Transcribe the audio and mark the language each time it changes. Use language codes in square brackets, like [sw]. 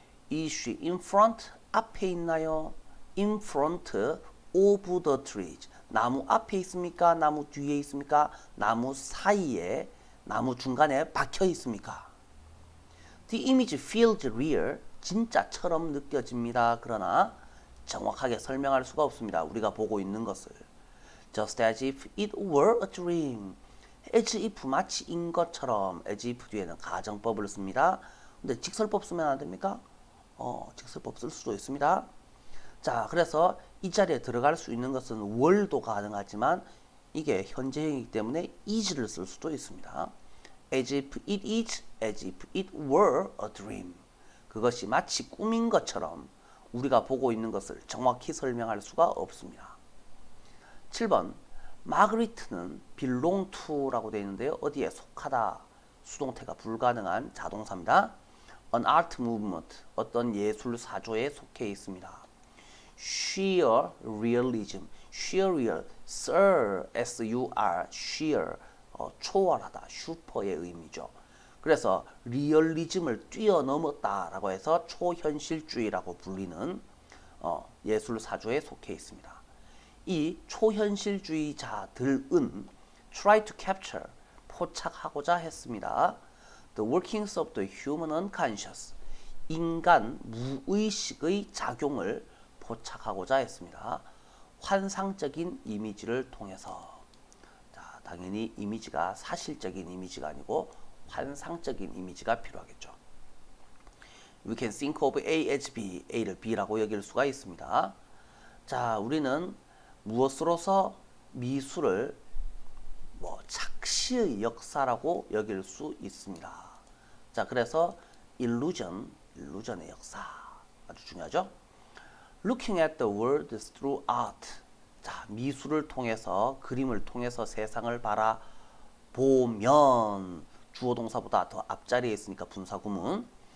[en] Is she in front? [ko] 앞에 있나요? [en] In front of the trees. [ko] 나무 앞에 있습니까? 나무 뒤에 있습니까? 나무 사이에, 나무 중간에 박혀 있습니까? [en] The image feels real. [ko] 진짜처럼 느껴집니다. 그러나 정확하게 설명할 수가 없습니다. 우리가 보고 있는 것을. [en] Just as if it were a dream. [ko] as if 마치인 것처럼 as if 뒤에는 가정법을 씁니다. 근데 직설법 쓰면 안 됩니까? 직설법 쓸 수도 있습니다. 자, 그래서 이 자리에 들어갈 수 있는 것은 were도 가능하지만 이게 현재형이기 때문에 is를 쓸 수도 있습니다. [en] as if it is, as if it were a dream. [ko] 그것이 마치 꿈인 것처럼 우리가 보고 있는 것을 정확히 설명할 수가 없습니다. 7번 마그리트는 belong to라고 되어 있는데요. 어디에 속하다, 수동태가 불가능한 자동사입니다. [en] An art movement, [ko] 어떤 예술 사조에 속해 있습니다. [en] sheer realism, sheer real, sir, s-u-r, sheer, [ko] 초월하다, 슈퍼의 의미죠. 그래서 리얼리즘을 뛰어넘었다라고 해서 초현실주의라고 불리는 예술 사조에 속해 있습니다. 이 초현실주의자들은 [en] try to capture, [ko] 포착하고자 했습니다. [en] The workings of the human unconscious, [ko] 인간 무의식의 작용을 포착하고자 했습니다. 환상적인 이미지를 통해서. 자, 당연히 이미지가 사실적인 이미지가 아니고 환상적인 이미지가 필요하겠죠. [en] We can think of A as B, [ko] A를 B라고 여길 수가 있습니다. 자, 우리는 무엇으로서 미술을 착시의 역사라고 여길 수 있습니다. 자, 그래서 illusion의 역사 아주 중요하죠. [en] Looking at the world through art. [ko] 자, 미술을 통해서 그림을 통해서 세상을 바라보면 주어 동사보다 더 앞자리에 있으니까 분사구문.